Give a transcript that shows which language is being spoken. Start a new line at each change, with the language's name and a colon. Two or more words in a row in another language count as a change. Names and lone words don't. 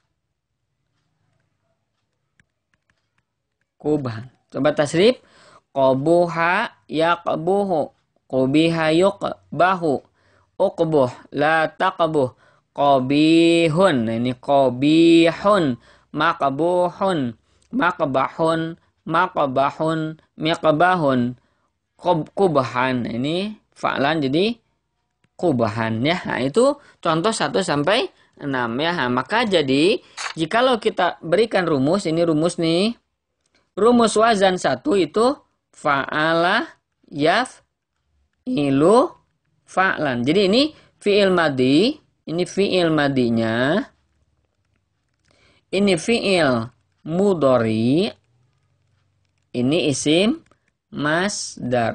Indonesian: Coba tasrif,
Arabic: قبح يقبح، قبح يقبح، اقبح لا تقبح، قبيح.
Indonesian: Nah, ini
Arabic: قبيح، مقبوح، مقبح، مقبح، قبحا.
Indonesian: Ini fa'lan jadi qubhan ya. Nah, itu contoh 1 sampai 6 ya. Nah, maka jadi jikalau kita berikan rumus, ini rumus nih. Rumus wazan 1 itu
Arabic: فعل يفعل فعلا.
Indonesian: Jadi ini fi'il madhi ini fi'il madinya, ini fi'il mudhari, ini isim masdar.